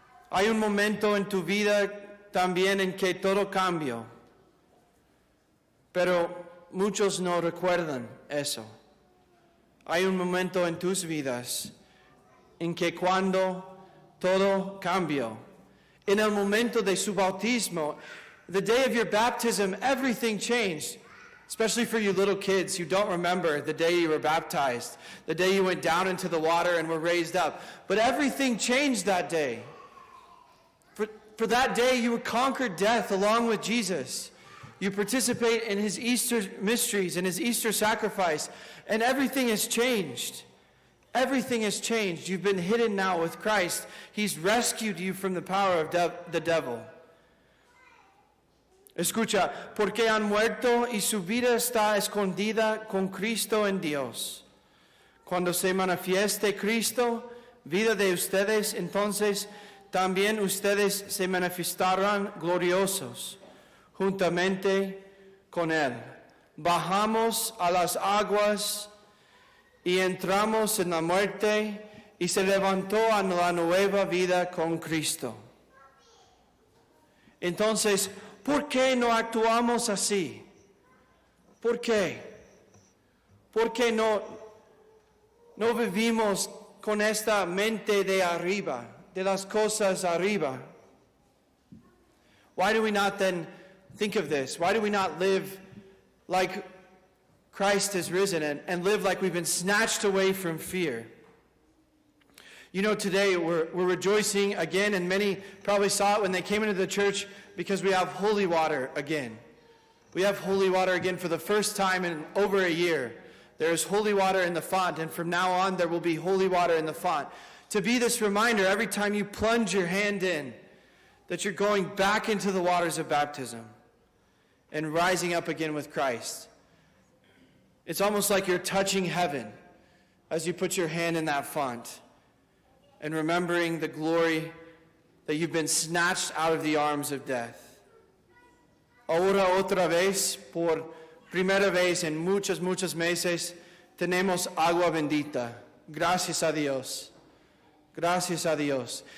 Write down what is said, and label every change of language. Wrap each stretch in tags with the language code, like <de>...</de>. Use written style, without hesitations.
<es>Hay un momento en tu vida también en que todo cambió, pero muchos no recuerdan eso. Hay un momento en tus vidas en que cuando todo cambió, en el momento de su bautismo,</es> <en>the day of your baptism, everything changed. Especially for you little kids who don't remember the day you were baptized, the day you went down into the water and were raised up. But everything changed that day. For that day you conquered death along with Jesus. You participate in His Easter mysteries and His Easter sacrifice, and everything has changed. Everything has changed. You've been hidden now with Christ. He's rescued you from the power of the devil.</en> <es>Escucha, porque han muerto y su vida está escondida con Cristo en Dios. Cuando se manifieste Cristo, vida de ustedes, entonces también ustedes se manifestarán gloriosos, juntamente con Él. Bajamos a las aguas y entramos en la muerte y se levantó a la nueva vida con Cristo. Entonces, ¿por qué no actuamos así? ¿Por qué? ¿Por qué no vivimos con esta mente de arriba, de las cosas arriba?</es> <en>Why do we not then think of this? Why do we not live like Christ has risen and live like we've been snatched away from fear? You know, today we're rejoicing again, and many probably saw it when they came into the church because we have holy water again. We have holy water again for the first time in over a year. There is holy water in the font, and from now on there will be holy water in the font. To be this reminder every time you plunge your hand in, that you're going back into the waters of baptism and rising up again with Christ. It's almost like you're touching heaven as you put your hand in that font and remembering the glory that you've been snatched out of the arms of death.</en> <es>Ahora otra vez, por primera vez en muchos meses, tenemos agua bendita. Gracias a Dios. Gracias a Dios.</es>